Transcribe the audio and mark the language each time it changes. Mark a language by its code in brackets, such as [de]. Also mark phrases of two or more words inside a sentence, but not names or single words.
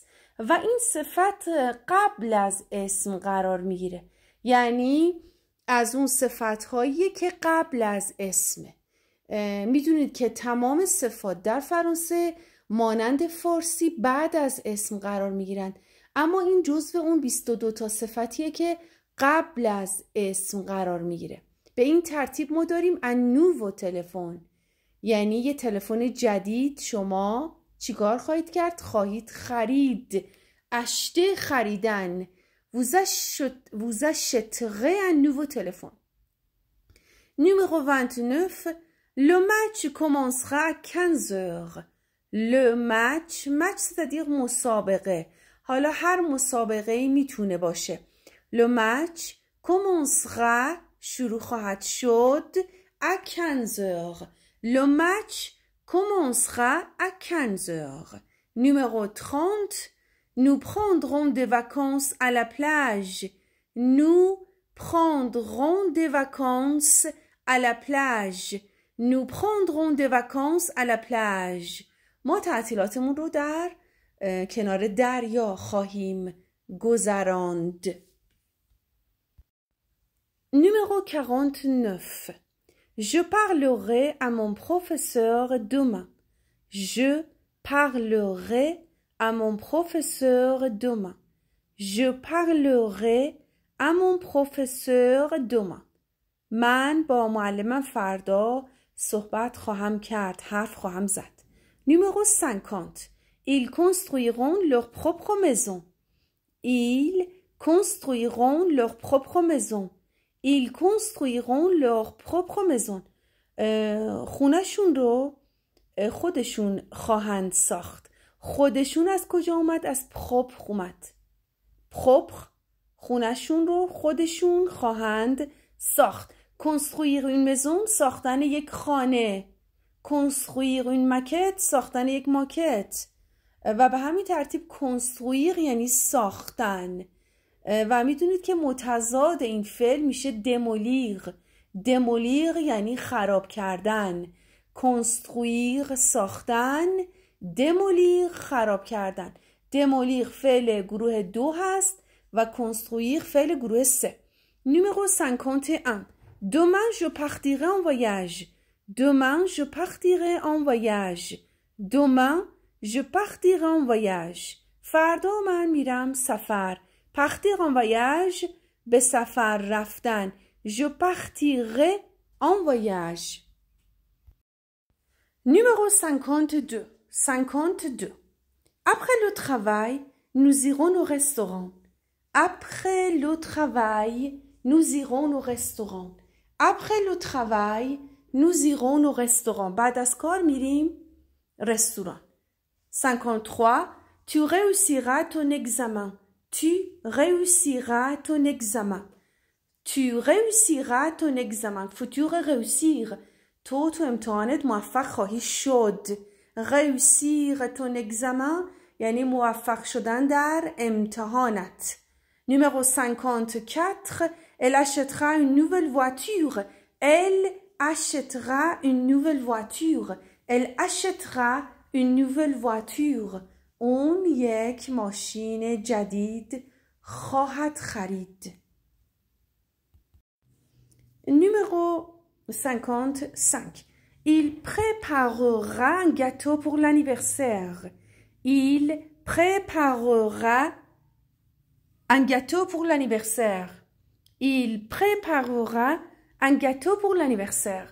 [fa] و این صفت قبل از اسم قرار میگیره، یعنی از اون صفت‌هایی که قبل از اسمه. میدونید که تمام صفات در فرانسه مانند فارسی بعد از اسم قرار میگیرن، اما این جزو اون 22 صفتیه که قبل از اسم قرار میگیره. به این ترتیب ما داریم [fr] un nouveau téléphone، [fa] یعنی یه تلفن جدید شما چیکار خواهید کرد؟ خواهید خرید. acheter خریدن. [fr] vous achèterez un nouveau téléphone. Numéro 29. Le match commencera à 15 heures. Le match c'est-à-dire مسابقه. [fa] حالا هر مسابقه‌ای میتونه باشه. [fr] Le match commencera [fa] شروع خواهد شد [fr] à 15 heures. Le match commencera à 15 heures. Numéro 30. Nous prendrons des vacances à la plage. Nous prendrons des vacances à la plage. Nous prendrons des vacances à la plage. [fa] ما تعطیلاتمون رو در کنار دریا خواهیم گذراند. [fr] Numéro 49. Je parlerai à mon professeur demain. Je parlerai à mon professeur demain. Je parlerai à mon professeur demain. [fa] من با معلمم فردا صحبت خواهم کرد، حرف خواهم زد. [fr] Numéro 50. Ils construiront leur propre maison. Ils construiront leur propre maison. Ils construiront leur propre maison. [fa] خونه‌شون رو خودشون خواهند ساخت. خودشون از کجا اومد؟ از پروپر اومد. پروپر خونه‌شون رو خودشون خواهند ساخت. [fr] construire une maison [fa] ساختن یک خانه. [fr] construire une maquette [fa] ساختن یک ماکت. و به همین ترتیب construire یعنی ساختن. و میدونید که متضاد این فعل میشه دمولیر. دمولیر یعنی خراب کردن. construire ساختن، دمولیر خراب کردن. دمولیر فعل گروه 2 هست و construire فعل گروه 3. [fr] Numéro 51. Demain je partirai en voyage. Demain je partirai en voyage. Demain je partirai en voyage. [fa] فردا من میرم سفر. [fr] partir en voyage [fa] به سفر رفتن. [fr] Je partirai en voyage. Numéro 52. 52. Après le travail, nous irons au restaurant. Après le travail, nous irons au restaurant. Après le travail, nous irons au restaurant. [fa] بعد از کار میریم رستوران. 53. [fr] Tu réussiras ton examen. Tu réussiras ton examen. Tu réussiras ton examen. Futur réussir. [fa] تو امتحانت موفق خواهی شد. [fr] réussir ton examen [fa] یعنی موفق شدن در امتحانت. [fr] Numéro 54. Elle achètera une nouvelle voiture. Elle achètera une nouvelle voiture. Elle achètera une nouvelle voiture. [fa] اون یک ماشین جدید خواهد خرید. [fr] Numéro 55. Il préparera un gâteau pour l'anniversaire. Il préparera un gâteau pour l'anniversaire. Il préparera un gâteau pour l'anniversaire.